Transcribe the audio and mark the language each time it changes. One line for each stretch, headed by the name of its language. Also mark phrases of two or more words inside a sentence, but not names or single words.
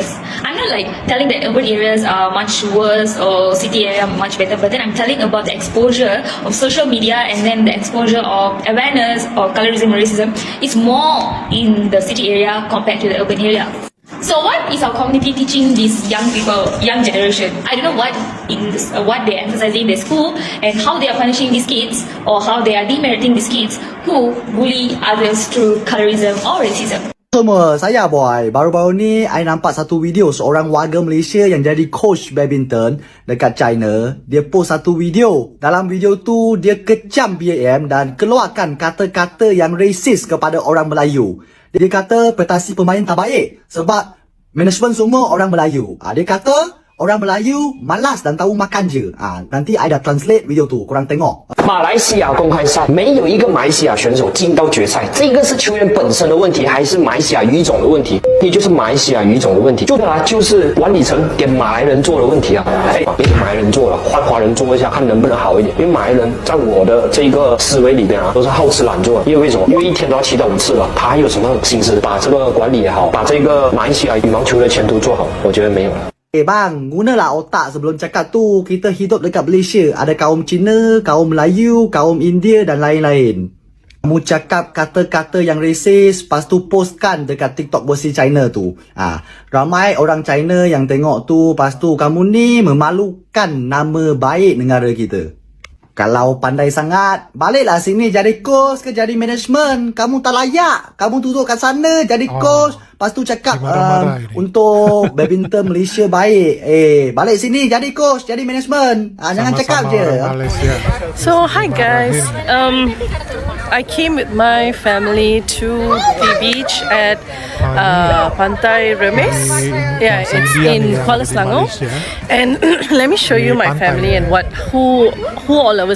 English: I'm not like telling that urban areas are much worse or city area much better, but then I'm telling about the exposure of social media, and then the exposure of awareness of colorism and racism is more in the city area compared to the urban area. So what is our community teaching these young people, young generation? I don't know what they're emphasizing in their school, and how they are punishing these kids, or how they are demeriting these kids who bully others through colorism or racism.
Malay: Semua, saya Boy. Baru-baru ni, I nampak satu video seorang warga Malaysia yang jadi coach badminton dekat China. Dia post satu video. Dalam video tu, dia kecam BAM dan keluarkan kata-kata yang racist kepada orang Melayu. Dia kata prestasi pemain tak baik sebab management semua orang Melayu. Dia kata orang Melayu malas dan tahu makan je. Nanti I dah translate video tu, korang tengok.
Chinese: 马来西亚公开赛没有一个马来西亚选手进到决赛，这个是球员本身的问题，还是马来西亚语种的问题？也就是马来西亚语种的问题，就是管理层给马来人做的问题啊！别给马来人做了，换华人做一下，看能不能好一点。因为马来人在我的这个思维里边都是好吃懒做，因为为什么？因为一天都要7到5次了，他还有什么心思把这个管理也好，把这个马来西亚羽毛球的前途做好？我觉得没有了。
Malay: Bang, gunalah otak sebelum cakap tu. Kita hidup dekat Malaysia. Ada kaum Cina, kaum Melayu, kaum India dan lain-lain. Kamu cakap kata-kata yang racist, lepas tu postkan dekat TikTok versi China tu. Ramai orang China yang tengok tu, lepas tu kamu ni memalukan nama baik negara kita. Kalau pandai sangat, baliklah sini jadi coach ke jadi management. Kamu tak layak. Kamu duduk kat sana jadi coach. Lepas tu cakap untuk badminton Malaysia baik. Balik sini jadi coach, jadi management. Jangan cakap je.
English: So hi guys, I came with my family to the beach at Pantai Remis. Yeah, it's in Kuala Selangor. And let me show you my family and who all of us are.